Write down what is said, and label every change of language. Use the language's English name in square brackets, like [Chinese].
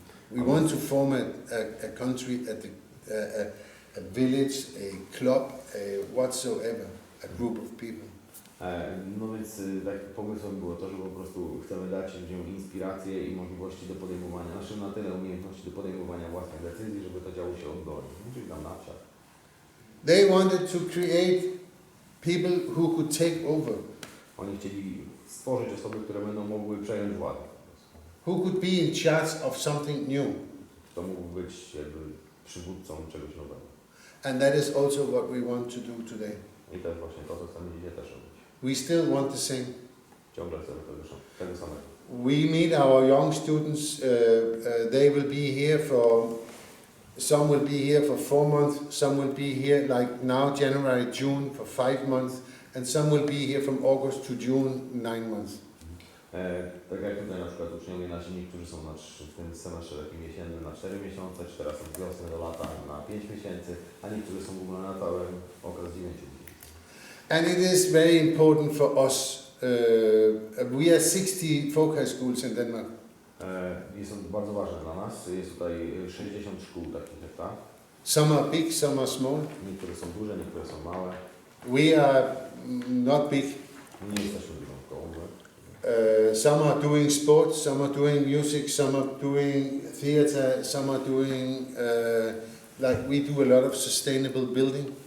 [English] We want to form a country, a village, a club, whatsoever, a group of people. [Polish] No więc takim pomysłem było to, że po prostu chcemy dać ludziom inspirację i możliwości do podejmowania, znaczy na tyle umiejętności do podejmowania własnych decyzji, żeby to działo się oddolnie, czyli tam na wsiach. [English] They wanted to create people who could take over. [Polish] Oni chcieli stworzyć osoby, które będą mogły przejąć władzę. [English] Who could be in charge of something new. [Polish] To mógł być jakby przywódcą czegoś nowego. [English] And that is also what we want to do today. [Polish] I to jest właśnie to, co chcemy dzisiaj też robić. [English] We still want the same. [Polish] Ciągle chcemy tego samego. [English] We meet our young students, they will be here some will be here for 4 months, some will be here like now, January, June, for 5 months, and some will be here from August to June, 9 months. [Polish] Tak jak tutaj na przykład uczniowie nasi, niektórzy są w tym semestrze takim jesiennym na 4 miesiące, czy teraz od wiosny do lata na 5 miesięcy, a niektórzy są w ogóle na cały okres 9 dni. [English] And it is very important for us we have 60 folk high schools in Denmark. [Polish] Jest to bardzo ważne dla nas. Jest tutaj 60 szkół takich jak ta. [English] Some are big, some are small. [Polish] Niektóre są duże, niektóre są małe. [English] We are not big. [Polish] Nie jesteśmy dużą szkołą. [English] Some are doing sports, some are doing music, some are doing theatre, some are doing, like we do a lot of sustainable building.